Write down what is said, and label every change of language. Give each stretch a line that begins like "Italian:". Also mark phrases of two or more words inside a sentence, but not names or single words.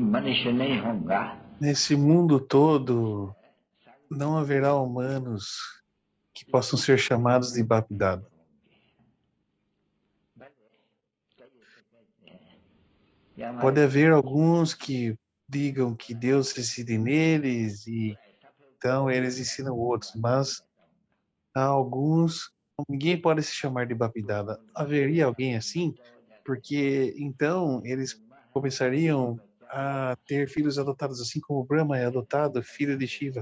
Hindi: मनुष्य नहीं होगा
Portuguese: Nesse mundo todo, não haverá humanos que possam ser chamados de Bapdada.
Hindi: कि हमारे
Portuguese: Pode haver alguns que digam que Deus reside neles e então eles ensinam outros, mas há alguns, ninguém pode se chamar de Bapdada. Haveria alguém assim? Porque então eles começariam a ter filhos adotados, assim como Brahma é adotado, filho de Shiva.